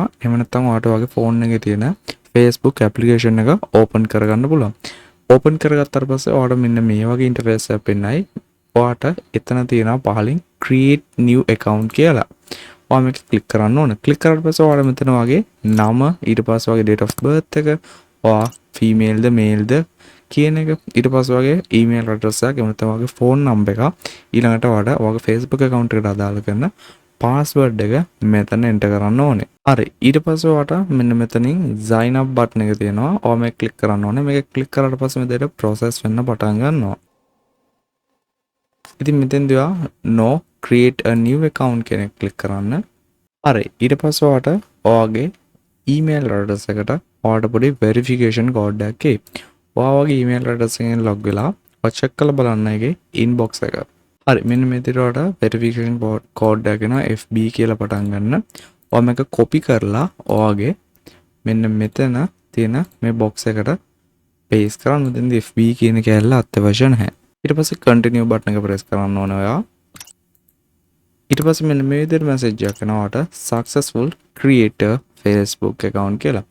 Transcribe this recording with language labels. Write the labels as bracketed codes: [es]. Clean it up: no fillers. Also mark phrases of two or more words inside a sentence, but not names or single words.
[si] එහෙම නැත්නම් ඔයාට ඔයාගේ ෆෝන් එකේ තියෙන Facebook application එක open කරගන්න පුළුවන්. open කරගත්තාට පස්සේ ඔයාට මෙන්න මේ වගේ interface එකක් පෙන්නයි. ඔයාට එතන තියෙනවා පහලින් [en] create new account [si] කියලා. ඔයා මේක ක්ලික් කරන්න ඕන. ක්ලික් කරාට පස්සේ ඔයාලා මෙතන වගේ නම, ඊට පස්සේ වගේ [en] date of birth [si] එක, ඔයා female ද male ද කියන එක, ඊට පස්සේ වගේ [en] email address [si] එක, එහෙම නැත්නම් වගේ [en] phone number [si] එක, ඊළඟට ඔයාලා ඔයාගේ Facebook account එකට අදාළ කරන password එක මෙතන enter කරන්න ඕනේ. හරි, ඊට පස්සේ ඔයාට මෙන්න මෙතනින් [en] sign up button [si] එක තියෙනවා. ඔයා මේක ක්ලික් කරන්න ඕනේ. මේක ක්ලික් කරාට පස්සේ මෙතන process වෙන්න පටන් ගන්නවා. ඉතින් මෙතෙන්දී ඔයා [en] no create a new account [si] කෙනෙක් ක්ලික් කරන්න. හරි, ඊට පස්සේ ඔයාට ඔයාගේ email address එකට ඔයාට පොඩි [en] verification code [si] එකක් එයි. ඔයා වගේ [en] email address [si] එකෙන් log වෙලා ඔයා check කරලා බලන්න ඒකේ inbox එක. හරි, මෙන්න මේ විදිහට ඔයාට [en] verification code [si] එකක් එනවා FB කියලා පටන් ගන්න. ඔයා මේක copy කරලා ඔයාගේ මෙන්න මෙතන තියෙන මේ box එකට paste කරන්න. මෙතනදී FB කියන කැලල අත්‍යවශ්‍ය නැහැ. ඊට පස්සේ [en] continue button [si] එක press කරන්න ඕනේ ඔයා. ඊට පස්සේ මෙන්න මේ විදිහට message එකක් එනවා ඔයාට [en] successful create a Facebook account [si] කියලා.